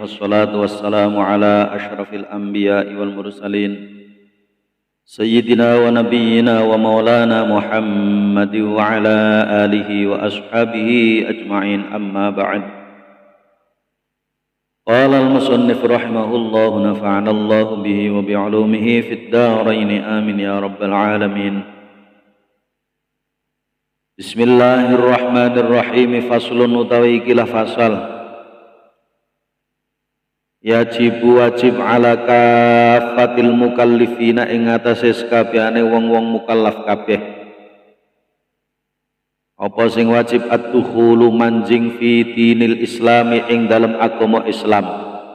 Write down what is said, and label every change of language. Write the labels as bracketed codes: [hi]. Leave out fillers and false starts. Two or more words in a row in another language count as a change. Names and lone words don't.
[ar] والصلاة والسلام على أشرف الأنبياء والمرسلين سيدنا ونبينا ومولانا محمد وعلى آله وأصحابه أجمعين، أما بعد. قال المصنف رحمه الله نفعنا الله به وبعلومه في الدارين، آمين يا رب العالمين. بسم الله الرحمن الرحيم. [jv] Faslun utawi ikilah fasal. [ar] واجب على كافة المكلفين [jv] ing atase sakabehane wong-wong mukallaf kabeh. Apa sing wajib ad-dukhulu manjing [ar] في دين الإسلام [jv] ing dalem agama Islam.